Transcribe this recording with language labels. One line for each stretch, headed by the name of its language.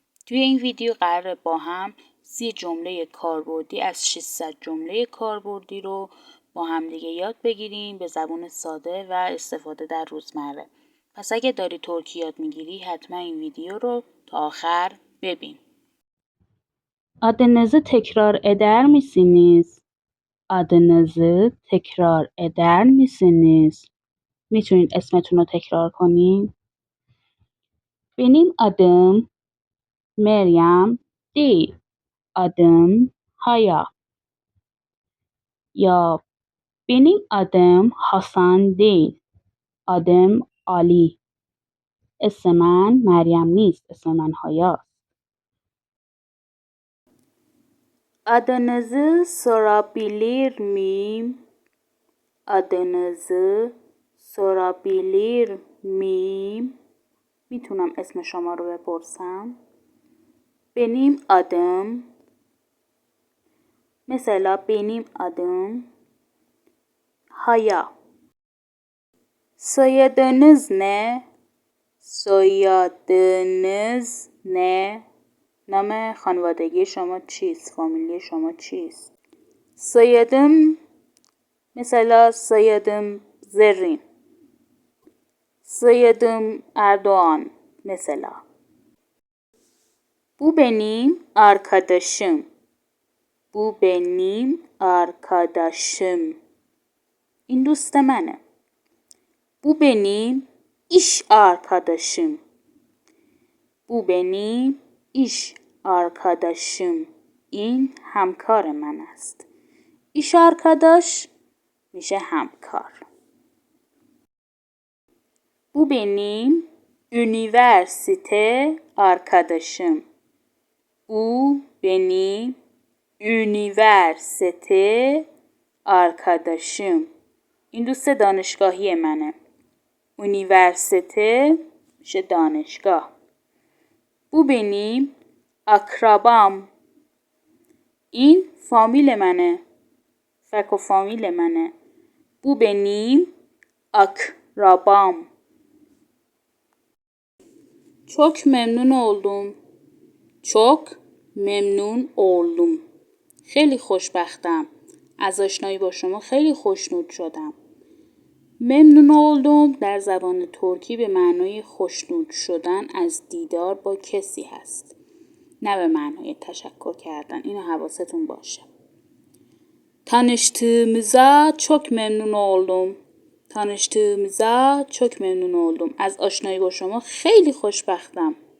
Persian: توی این ویدیو قراره با هم 30 جمله کاربردی از 600 جمله کاربردی رو با هم دیگه یاد بگیریم به زبان ساده و استفاده در روزمره. پس اگه داری ترکی یاد میگیری حتما این ویدیو رو تا آخر ببین.
Turkish: Adınızı tekrar eder misiniz? Adınızı tekrar eder misiniz?
Persian: میتونید اسمتون رو تکرار کنین؟
Turkish: Benim adım Meryem değil. Adım Haya. Ya benim adım Hasan değil. Adım Ali.
Persian: اسم من مریم نیست. اسم من هایا.
Turkish: Adınızı sorabilir miyim? Adınızı sorabilir miyim?
Persian: میتونم اسم شما رو بپرسم؟
Turkish: Benim adım mesela benim adım Haya. Soyadınız ne? Soyadınız ne?
Persian: نام خانوادگی شما چیست؟ فامیلی شما چیست؟
Turkish: Soyadım mesela soyadım Zerrin. Soyadım Erdoğan mesela. Bu benim arkadaşım. Bu benim arkadaşım.
Persian: این دوست منه.
Turkish: Bu benim iş arkadaşım. Bu benim iş arkadaşım.
Persian: این همکار من است.
Turkish: iş arkadaş
Persian: میشه همکار.
Turkish: Bu benim üniversite arkadaşım. Bu benim üniversite arkadaşım.
Persian: این دوست دانشگاهی منه. üniversite میشه دانشگاه.
Turkish: Bu benim akrabam.
Persian: این فامیل منه. فک و فامیل منه.
Turkish: Bu benim akrabam. Çok memnun oldum. Çok memnun oldum.
Persian: خیلی خوشبختم. از آشنایی با شما خیلی خوشنود شدم. ممنون oldum در زبان ترکی به معنای خوشنود شدن از دیدار با کسی هست. نه به معنای تشکر کردن. اینو حواستون باشه.
Turkish: Tanıştığımıza çok memnun oldum. Tanıştığımıza çok memnun oldum.
Persian: از آشنایی با شما خیلی خوشبختم.